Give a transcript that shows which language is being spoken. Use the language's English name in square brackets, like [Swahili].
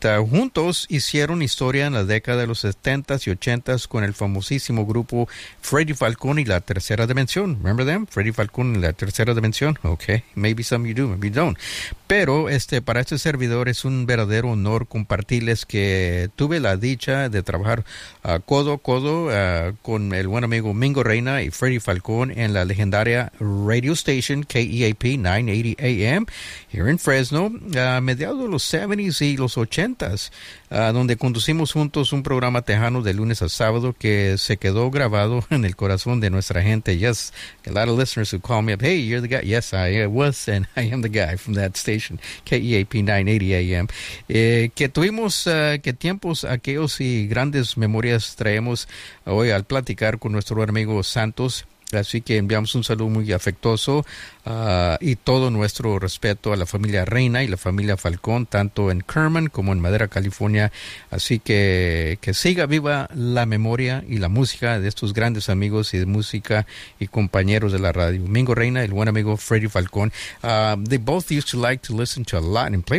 [Spanish] Juntos hicieron historia en la década de los 70s y 80s con el famosísimo grupo Freddy Falcón y la Tercera Dimensión. [English] Remember them? Freddy Falcón y la Tercera Dimensión. Okay, maybe some you do, maybe you don't. [Spanish] Pero para este servidor es un verdadero honor compartirles que tuve la dicha de trabajar codo a codo con el buen amigo Mingo Reina y Freddy Falcón en la legendaria [English] radio station [Spanish] KEAP 980 AM [English] here in Fresno, [Spanish] a mediados de los 70s y los 80s, donde conducimos juntos un programa tejano de lunes a sábado que se quedó grabado en el corazón de nuestra gente. [English] Yes, a lot of listeners who call me up, hey, you're the guy. Yes, I was and I am the guy from that station, KEAP 980 AM. [Spanish] Que tuvimos, qué tiempos aquellos y grandes memorias traemos hoy al platicar con nuestro amigo Santos. Así que enviamos un saludo muy afectuoso y todo nuestro respeto a la familia Reina y la familia Falcón, tanto en Kerman como en Madera, California. Así que siga viva la memoria y la música de estos grandes amigos y de música y compañeros de la radio. Mingo Reina, el buen amigo Freddy Falcón. [English] They both used to like to listen to a lot and play.